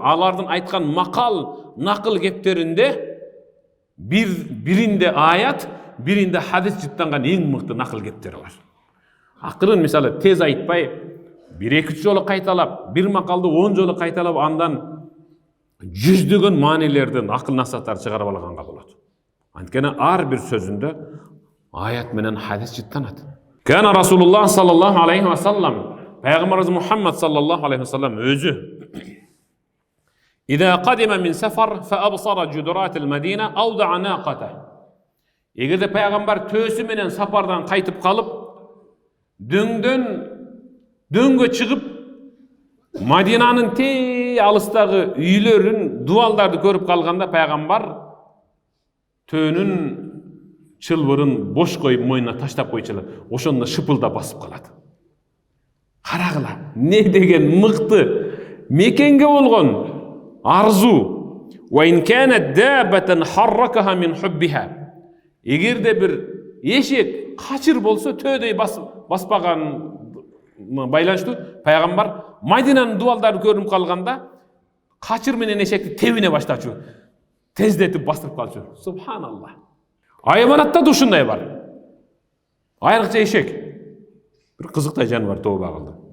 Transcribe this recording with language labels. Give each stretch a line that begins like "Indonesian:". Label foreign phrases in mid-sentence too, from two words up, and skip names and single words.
Kyrgyz: Алардын айткан макал, накыл кептеринде биринде аят, биринде хадис жыттанган эң мыкты накыл кептери бар. Акырын мисалы тез айтпай, 1-2 жолу кайталап, бир макалды 10 жолу кайталап, андан жүздөгөн маанилерден акыл насааттар чыгарып алганга болот. Анткени ар бир сөзүндө аят менен хадис жыттанат.
Arabic: كان رسول الله صلى الله عليه وسلم, Пайгамбарыбыз Мухаммад صلى الله عليه وسلم өзү إذا قدم من سفر فأبصر جدرات المدينة أودع ناقته.
Kyrgyz: Эгерде пайгамбар төсү менен сапардан кайтып калып, дөңгө чыгып, Мадинанын алыстагы үйлөрүн, дуалдарды көрүп калганда пайгамбар төөнүн чылбырын бош коюп мойнуна таштап койчу. Ошондо шыпылдап басып калат. Карагыла, не деген мыкты мекенге болгон арзу.
Arabic: وإن كانت دابة حركها من حبها.
Kyrgyz: Эгерде бир эшек качыр болсо төөдөй баспаган байланыштуу пайгамбар Мадинанын дуалдары көрүнүп калганда качыр менен эшекти тебине баштачу, тездетип бастырып калчу. Субханаллах. Айванатта да ушундай бар. Айрыкча эшек бир кызыктай жаныбар тоба кылды.